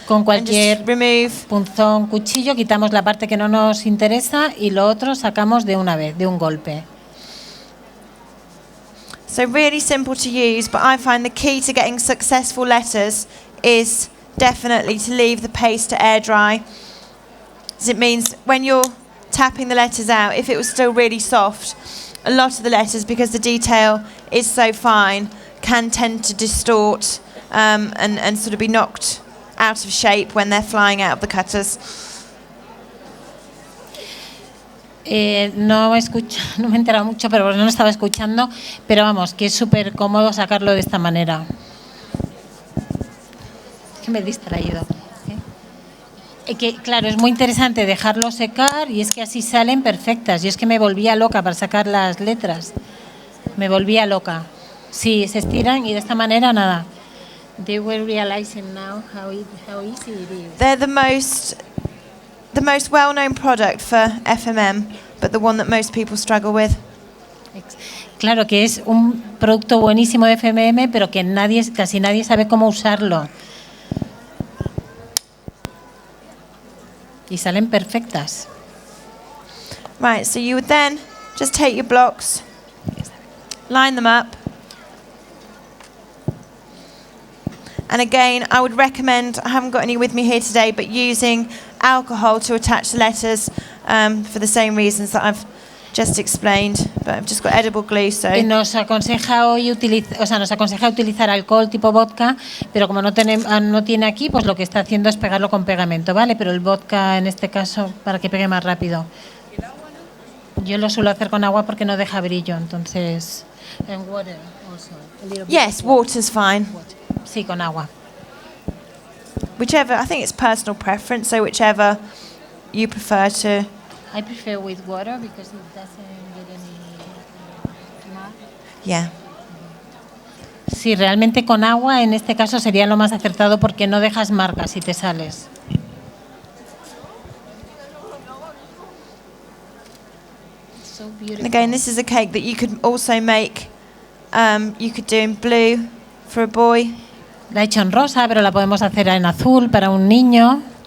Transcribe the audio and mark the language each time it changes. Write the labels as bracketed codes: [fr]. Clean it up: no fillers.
[es] Con [en] and just [es] cualquier [en] remove. [es] punzón, cuchillo, quitamos la parte que no nos interesa y lo otro sacamos de una vez, de un golpe. [en] So really simple to use, but I find the key to getting successful letters is definitely to leave the paste to air dry. As it means when you're tapping the letters out, if it was still really soft, a lot of the letters, because the detail is so fine, can tend to distort and sort of be knocked out of shape when they're flying out of the cutters. [es] No me he enterado mucho, pero no lo estaba escuchando, pero vamos, que es súper cómodo sacarlo de esta manera. Es que me he distraído. Que, claro, es muy interesante dejarlo secar y es que así salen perfectas. Yo es que me volvía loca para sacar las letras. Me volvía loca. Sí, se estiran y de esta manera nada. [en] They were realizing now how easy it is. They're the most well-known product for FMM, but the one that most people struggle with. [es] Claro que es un producto buenísimo de FMM, pero que casi nadie sabe cómo usarlo. Y salen perfectas. [en] Right, so you would then just take your blocks, line them up. And again, I would recommend, I haven't got any with me here today, but using alcohol to attach the letters for the same reasons that I've just explained. But I've just got edible glue, so... [es] Nos aconseja utilizar alcohol tipo vodka, pero como no tiene aquí, pues lo que está haciendo es pegarlo con pegamento, ¿vale? Pero el vodka en este caso para que pegue más rápido. Yo lo suelo hacer con agua porque no deja brillo, entonces... [en] And water also. Yes, water's fine. [es] Sí, con agua. [en] Whichever, I think it's personal preference, so whichever you prefer to... I prefer with water because it doesn't get any mud. Yeah. [es] Sí, realmente con agua en este caso sería lo más acertado porque no dejas marcas si te sales. [en] So beautiful. And again, this is a cake that you could also make, you could do in blue for a boy. [es] La he hecho en rosa, pero la podemos hacer en azul para un niño.